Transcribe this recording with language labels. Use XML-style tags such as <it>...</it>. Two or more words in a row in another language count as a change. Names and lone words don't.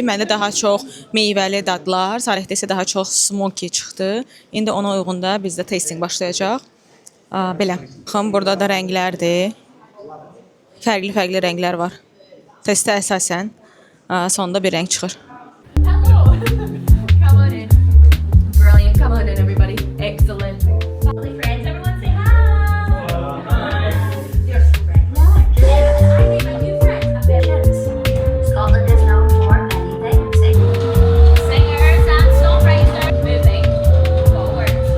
<az>Məndə daha çox meyvəli dadlar. Salihdə isə daha çox smoky çıxdı. İndi ona uyğun da bizdə tasting başlayacaq. Belə. Baxın, burada da rənglərdir. Fərqli rənglər var. Testə əsasən sonda bir rəng çıxır.</az> <en>Come on in. Brilliant. Come on in, everybody. Excellent. Lovely friends. Everyone say hi. You're so great. I made my new friend, a bit. Scotland is known for many things. Singers and songwriters moving forward.</en>